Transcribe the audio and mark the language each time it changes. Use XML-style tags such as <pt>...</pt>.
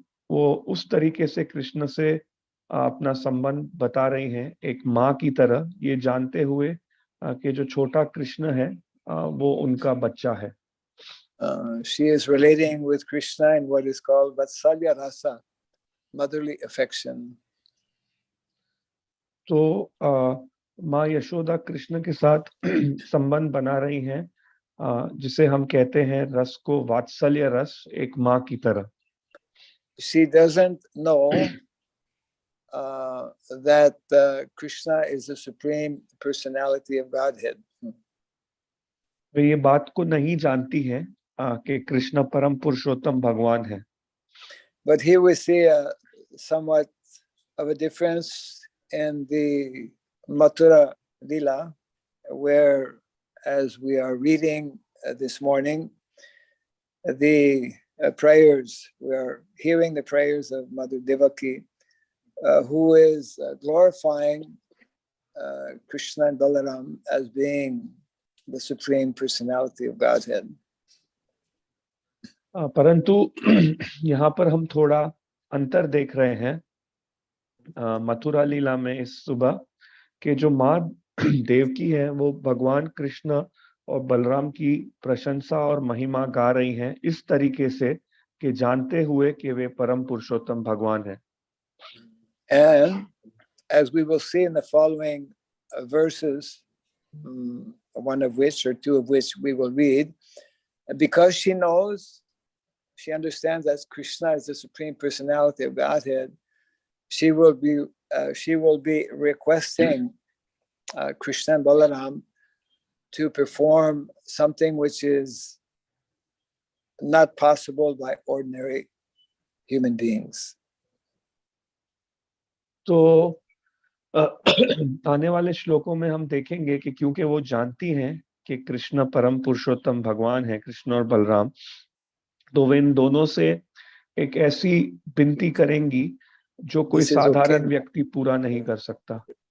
<hi>वो उस तरीके से कृष्ण से अपना संबंध बता रही हैं एक माँ की तरह, ये जानते हुए कि जो छोटा कृष्ण है वो उनका बच्चा है।</hi> <en>She is relating with Krishna in what is called Vatsalya Rasa, motherly affection.</en> <hi>तो माँ यशोदा कृष्ण के साथ संबंध बना रही हैं जिसे हम कहते हैं रस को वात्सल्य रस, एक माँ की तरह।</hi> <en>She doesn't know that Krishna is the Supreme Personality of Godhead.</en> <hi>वे ये बात को नहीं जानती हैं कि कृष्ण परम पुरुषोत्तम भगवान है.</hi> <en>But here we see somewhat of a difference in the Mathura Lila, where, as we are reading this morning, the prayers, we are hearing the prayers of Mother Devaki, who is glorifying Krishna and Balaram as being the Supreme Personality of Godhead.</en> <hi>परंतु यहाँ पर हम थोड़ा अंतर देख रहे हैं मथुरा लीला में इस सुबह कि जो माँ देवकी है वो भगवान कृष्ण और बलराम की प्रशंसा और महिमा गा रही हैं इस तरीके से कि जानते हुए कि वे परम पुरुषोत्तम भगवान हैं.</hi> <en>And as we will see in the following verses, one of which or two of which we will read, because she knows, she understands that Krishna is the Supreme Personality of Godhead, she will be requesting Krishna and Balaram to perform something which is not possible by ordinary human beings.</en> <hi>तो आने वाले श्लोकों में हम देखेंगे कि क्योंकि वो जानती हैं कि कृष्ण परम पुरुषोत्तम भगवान है, कृष्ण और बलराम, तो वे इन दोनों से एक ऐसी विनती करेंगी जो कोई साधारण व्यक्ति पूरा नहीं कर सकता.</hi>